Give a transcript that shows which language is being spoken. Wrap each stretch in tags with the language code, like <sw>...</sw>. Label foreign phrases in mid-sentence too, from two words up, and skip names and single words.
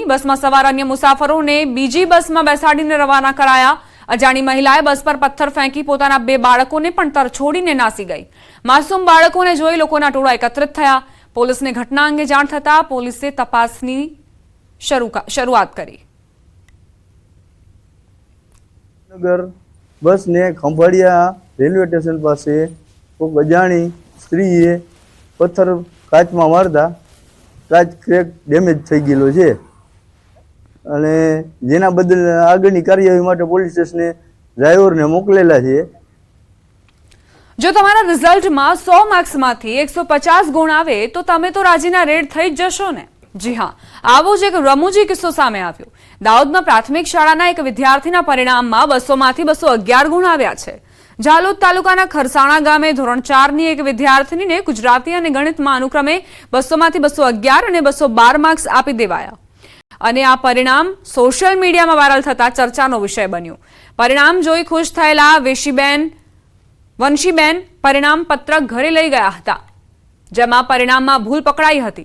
<gu>બસમાં સવાર અન્ય મુસાફરોને બીજી બસમાં બેસાડીને રવાના કરાયા। અજાણી મહિલાએ બસ પર પથ્થર ફેંકી પોતાના બે બાળકોને પણ તરછોડીને નાસી ગઈ। માસૂમ બાળકોને જોઈ લોકોના ટોળા એકત્રિત થયા। પોલીસને ઘટના અંગે જાણ થતા પોલીસે તપાસની શરૂઆત કરી। બસ ને ખંભાડિયા રેલવે સ્ટેશન પાસ કોઈ અજાણી સ્ત્રીએ પથ્થર કાચ માં મારતા કાચ ક્રેક ડેમેજ થઈ ગયેલો છે અને જેના બદલ આગળની કાર્યવાહી માટે પોલીસ સ્ટેશને ડ્રાઇવર ને મોકલેલા છે। જો તમારા રિઝલ્ટ માં 100 માર્ક્સ માંથી 150 ગુણ આવે તો તમે તો રાજીના રેડ થઈ જ જશો ને।</gu> <hi>जी हाँ,</hi> <gu>આવો જ એક રમૂજી કિસ્સો સામે આવ્યો। દાહોદમાં પ્રાથમિક શાળાના એક વિદ્યાર્થીના પરિણામમાં 200 માંથી 211 ગુણ આવ્યા છે। ઝાલોદ તાલુકાના ખરસાણા ગામે ધોરણ 4 ની એક વિદ્યાર્થીનીને ગુજરાતી અને ગણિતમાં અનુક્રમે 200 માંથી 211 અને 212 માર્ક્સ આપી દેવાયા અને આ પરિણામ સોશિયલ મીડિયામાં વાયરલ થતા ચર્ચાનો વિષય બન્યું। પરિણામ જોઈ ખુશ થયેલા વંશીબેન પરિણામ પત્રક ઘરે લઈ ગયા હતા, જેમાં પરિણામમાં ભૂલ પકડાઈ હતી।</gu>